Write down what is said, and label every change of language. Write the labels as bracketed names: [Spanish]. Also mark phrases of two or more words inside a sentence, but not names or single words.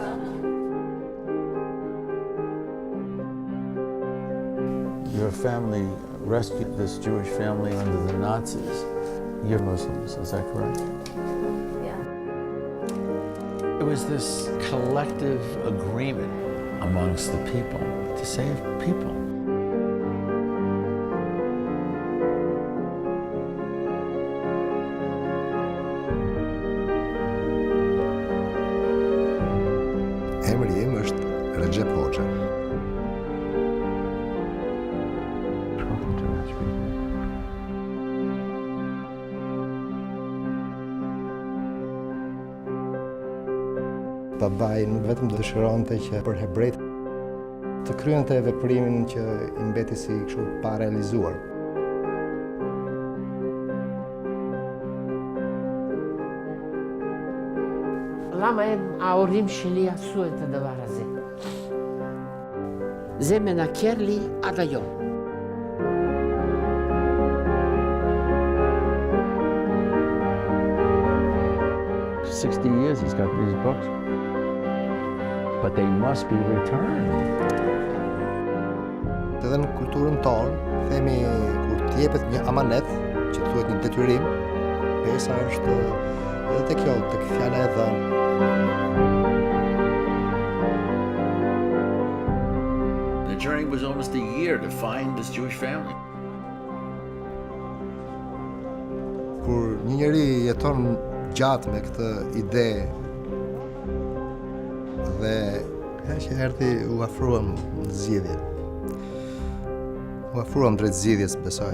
[English] Your family rescued this Jewish family under the Nazis. You're Muslims, is that correct? It was this collective agreement amongst the people to save people. [Albanian] Emri im është Recep Hoxha. Babai nuk vetëm dëshironte që për hebrejt të kryente veprimin që I mbeti si kështu pa realizuar. [Hebrew] למה ההורים שלי עשו את הדבר הזה? זה מנקר לי עד היום. [English] For 60 years he's got these books. But they must be returned. [Albanian] Edhe në kulturën tonë, themi kur t'jepet një amanet, që thuhet një detyrim, pesa është edhe tek kjo, tek fjala e dhënë. [English] The journey was almost a year to find this Jewish family. [Albanian] Kur një njeri jeton gjatë me këtë ide dhe që erdhi u afruam në zgjidhje. U afruam drejt zgjidhjes, besoj.